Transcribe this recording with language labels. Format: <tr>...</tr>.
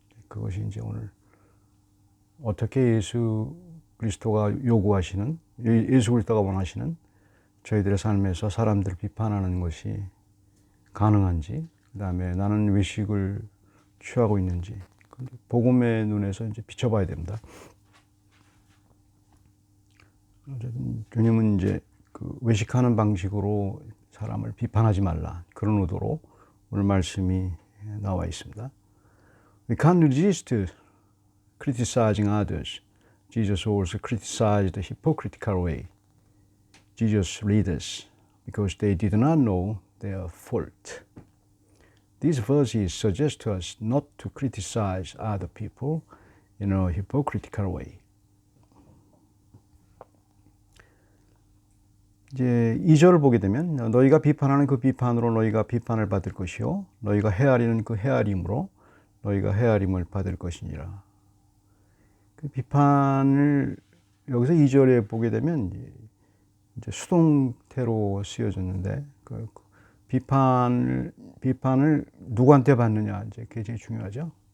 <ko>그것이 이제 오늘 어떻게 예수 그리스도가 요구하시는, 예수 그리스도가 원하시는 저희들의 삶에서 사람들을 비판하는 것이 가능한지, 그 다음에 나는 외식을 취하고 있는지, 복음의 눈에서 이제 비춰봐야 됩니다. 주님은 이제 그 외식하는 방식으로 사람을 비판하지 말라, 그런 의도로 오늘 말씀이 나와 있습니다.</ko> <en>We can't resist criticizing others. Jesus also criticized the hypocritical way Jesus led us because they did not know their fault. These verses suggest to us not to criticize other people in a hypocritical way.</en> <ko>이제 2절을 보게 되면 너희가 비판하는 그 비판으로 너희가 비판을 받을 것이요 너희가 헤아리는 그 헤아림으로 너희가 헤아림을 받을 것이니라. 그 비판을 여기서 2절에 보게 되면 이제 수동태로 쓰여졌는데 그 비판을 누구한테 받느냐, 이제 그게 제일 중요하죠.</ko>